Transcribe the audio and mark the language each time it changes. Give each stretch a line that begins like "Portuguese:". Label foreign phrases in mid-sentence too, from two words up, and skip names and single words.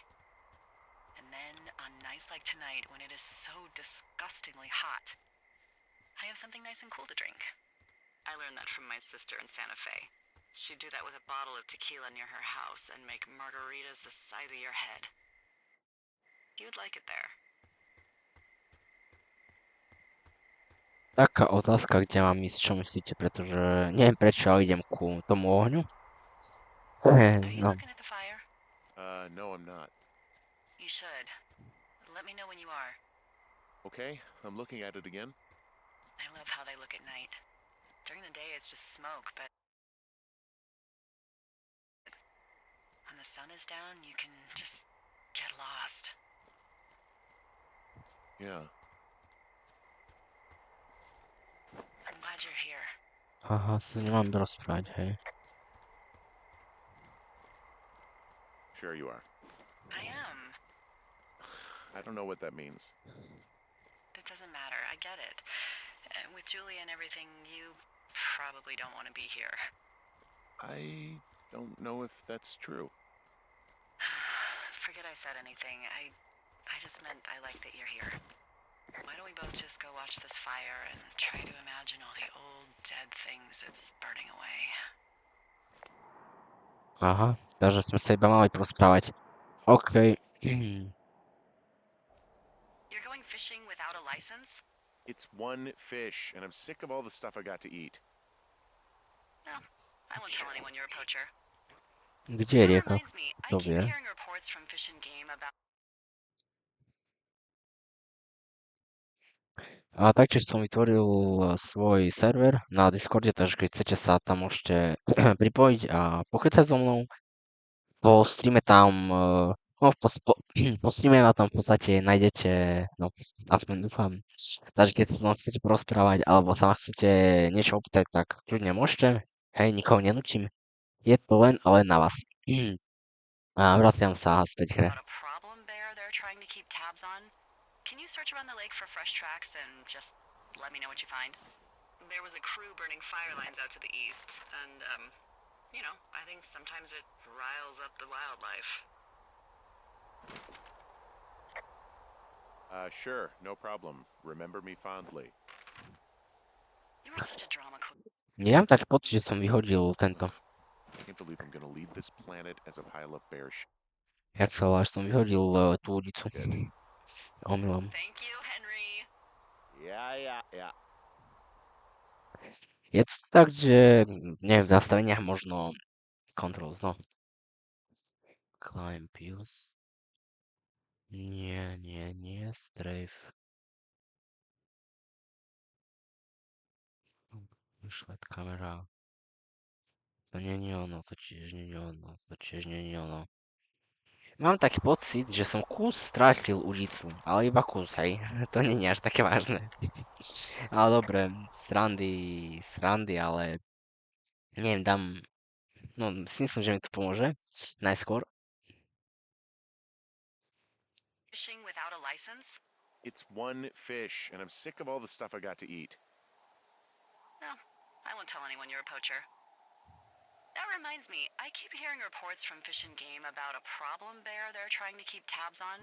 English: And then, on nights like tonight, when it is so disgustingly hot, I have something nice and cool to drink. I learned that from my sister in Santa Fe. She'd do that with a bottle of tequila near her house and make margaritas the size of your head. You'd like it there.
Slovak: Taká otázka, kde mám ísť, čo myslíte, pretože neviem prečo, ale idem ku tomu ohňu.
English: Are you No, looking at the fire? No, I'm not. You should. Let me know when you are. Okay, I'm looking at it again. I love how they look at night. During the day, it's just smoke, but when the sun is down, you can just get lost. Yeah. I'm glad you're here.
Slovak: aha, sa nemám rozprávať, hej.
English: Sure you are. I am. I don't know what that means. It doesn't matter. I get it. With Julie and everything, you probably don't want to be here. I don't know if that's true. Forget I said anything. I just meant I like that you're here. Why don't we both just go watch this fire and try to imagine all the old, dead things it's burning away?
Slovak: Aha, takže sme sa iba mali porozprávať.
English: OK. You're going fishing without a license? It's one fish, and I'm sick of all the stuff I got to eat. No, I won't tell anyone you're a poacher.
Slovak: Kde je
English: That
Slovak: rieka?
English: reminds me, I
Slovak: Kto
English: keep
Slovak: vie?
English: hearing reports from Fish and Game about...
Slovak: A taktiež som vytvoril svoj server na Discorde, takže keď chcete sa tam môžete pripojiť a pokecať so mnou. Po streame tam, no po streame ma tam v podstate nájdete, no aspoň dúfam. Takže keď sa tam chcete porozprávať alebo sa ma chcete niečo opýtať, tak kľudne môžete. Hej, nikoho nenútim. Je to len a len na vás. A vraciam sa späť k hre.
English: about a problem bear they're trying to keep tabs on. Can you search around the lake for fresh tracks and just let me know what you find? There was a crew burning fire lines out to the east, and, you know, I think sometimes it riles up the wildlife. Sure, no problem. Remember me fondly. You were such a drama queen.
Slovak: Ja mám taký pocit, že som vyhodil tento,
English: I can't believe I'm gonna leave this planet as a pile of bear shit.
Slovak: jak sa volá, že som vyhodil tú ulicu. Omylom.
English: Thank you, Henry. Yeah.
Slovak: Je to tak, že neviem, v nastaveniach možno controls, no.
English: Climb views.
Slovak: Nie, strafe. Vyšlet kamera. To nie je ono, to tiež nie je ono, to tiež nie je ono. Mám taký pocit, že som kus strátil ulicu, ale iba kus, hej. To nie je až také vážne. Ale dobre, srandy, ale neviem, dám, no myslím, že mi to pomôže najskôr.
English: Fishing without a license? It's one fish, and I'm sick of all the stuff I got to eat. won't tell anyone you're a poacher. That reminds me, I keep hearing reports from Fish and Game about a problem bear they're trying to keep tabs on.